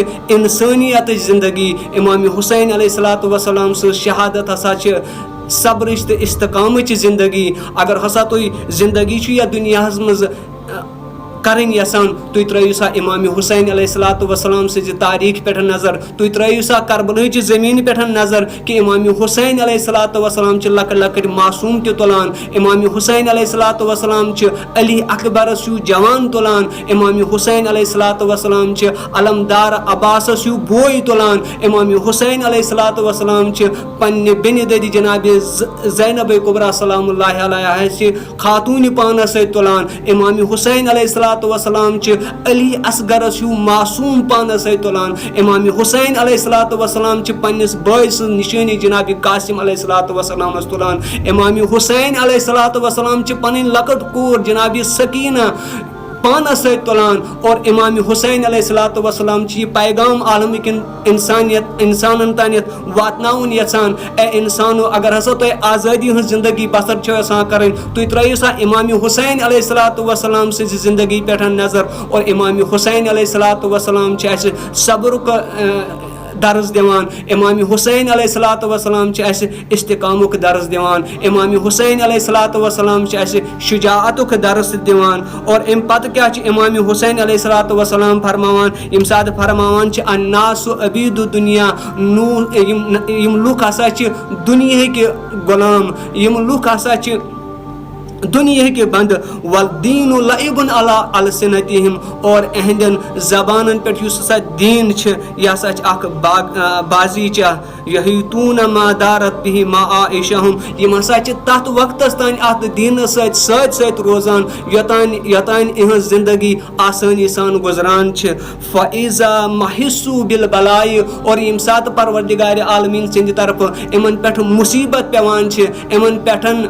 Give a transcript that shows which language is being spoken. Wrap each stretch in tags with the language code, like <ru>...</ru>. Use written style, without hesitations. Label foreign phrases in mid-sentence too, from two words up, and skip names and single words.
<ks>انسٲنیتٕچ زندگی امام حسین</ks> <ar>علیہ الصلوۃ والسلام</ar> <ks>سٕنٛز شہادت ہسا چھِ صبرٕچ تہٕ استقامٕچ زندگی اگر ہسا تُہۍ زندگی چھُ یتھ دُنیاہس منٛز کرٕنۍ یژھان تُہۍ ترٲیِو سا امام حسین</ks> <ar>علیہ الصلوۃ والسلام</ar> <ks>سٕنٛزِ تاریٖخ پٮ۪ٹھ نظر تُہۍ ترٲیِو سا کربلہٕچہِ زٔمیٖنہِ پٮ۪ٹھ نظر کہ امام حسین</ks> <ar>علیہ الصلوۃ والسلام</ar> <ks>چھِ لۄکٕٹۍ لۄکٕٹۍ معصوٗم تہِ تُلان امام حسین</ks> <ar>علیہ الصلوۃ والسلام</ar> <ks>چھِ علی اکبرس ہیوٗ جوان تُلان امام حسین</ks> <ar>علیہ الصلوۃ والسلام</ar> <ks>چھِ علمدار عباسس ہیوٗ بوے تُلان امام حسین</ks> <ar>علیہ الصلوۃ والسلام</ar> <ks>چھِ پننہِ بیٚنہِ دٔدِ جناب زینب کبریٰ</ks> <ar>سلام اللہ علیہا</ar> <ks>چھِ خاتوٗنہِ پانس سۭتۍ تُلان امام حسین</ks> <ar>علیہ الصلوۃ والسلام</ar> <ks>چھِ علی اصغرس ہیوٗ معصوٗم پانس سۭتۍ تُلان امام حسین</ks> <ar>علیہ الصلوۃ والسلام</ar> <ks>چھِ پننِس بٲے سٕنٛز نِشٲنی جناب قاسم</ks> <ar>علیہ الصلوۃ والسلامس</ar> <ks>تُلان امام حسین</ks> <ar>علیہ الصلوۃ</ar> <ks>والسلام چھِ پنٕنۍ لۄکٕٹ کوٗر جناب سکینہ پانس سۭتۍ تُلان اور امام حسین</ks> <ar>علیہ الصلوۃ والسلام</ar> <ks>چھِ یہِ پیغام عالمٕکٮ۪ن انسانن تانٮ۪تھ واتناوُن یژھان اے انسانو اگر ہسا تۄہہِ آزٲدی ہٕنٛز زندگی بسر چھو یژھان کرٕنۍ تُہۍ ترٲیِو سا امام حسین</ks> <ar>علیہ الصلوۃ والسلام</ar> <ks>سٕنٛزِ زندگی پٮ۪ٹھ نظر اور امام حسین</ks> <ar>علیہ الصلوۃ والسلام</ar> <ks>چھِ اَسہِ صبرُک درس دِوان امام حسین</ks> <ar>علیہ الصلوۃ والسلام</ar> <ks>چھِ اَسہِ استقامُک درس دِوان امام حسین</ks> <ar>علیہ الصلوۃ والسلام</ar> <ks>چھِ اَسہِ شجاعتُک درس دِوان اور امہِ پتہٕ کیاہ چھِ امام حسین</ks> <ar>علیہ الصلوۃ والسلام</ar> <ks>فرماوان ییٚمہِ ساتہٕ فرماوان چھِ</ks> <ar>الناسُ عبیٖدُ دُنیا</ar> <ks>یِم لُکھ ہسا چھِ دُنیہٕکۍ غلام یِم لُکھ ہسا چھِ دُنیہٕکۍ بندٕ</ks> <ar>وَالدیٖنُ لَعِبٌ عَلَىٰ ألسِنَتِہِم</ar> <ks>اور اہندٮ۪ن زبانن پٮ۪ٹھ یُس ہسا دیٖن چھِ یہِ ہسا چھِ اکھ بازیٖچہ</ks> <ar>یحیٖطوٗنَ مَا دارت بِہِ مَعَائِشَہُم</ar> <ks>یِم ہسا چھِ تتھ وقتس تانۍ اتھ دیٖنس سۭتۍ روزان یوٚتانۍ یِہنٛز زندگی آسٲنی سان گُزران چھِ</ks> <ar>فَإِذَا مَحِسُّوا بِالْبَلَاءِ</ar> <ks>اور ییٚمہِ ساتہٕ پروردِگارِ عالمیٖن سٕنٛدِ طرفہٕ یِمن پٮ۪ٹھ مُصیٖبت پیوان چھِ یِمن پٮ۪ٹھ</ks>